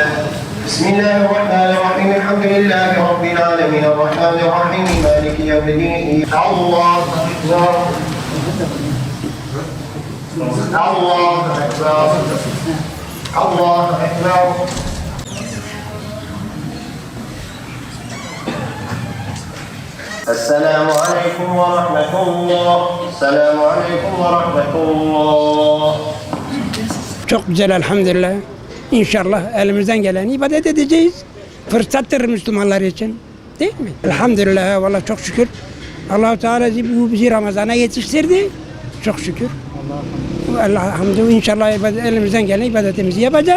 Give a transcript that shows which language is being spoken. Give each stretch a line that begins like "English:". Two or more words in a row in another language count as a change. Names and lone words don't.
Arabic: بسم الله الرحمن الرحيم الحمد لله رب العالمين الرحمن الرحيم مالك يوم الدين الله أكبر الله أكبر الله أكبر. السلام عليكم ورحمة الله. السلام عليكم ورحمة الله.
Turkish: Çok güzel elhamdülillah. İnşallah elimizden geleni ibadet edeceğiz. Fırsattır Müslümanlar için. Değil mi? Elhamdülillah. Vallahi çok şükür. Allah-u Teala bizi Ramazan'a yetiştirdi. Çok şükür. Allah hamdü inşallah elimizden gelen ibadetimizi yapacağız.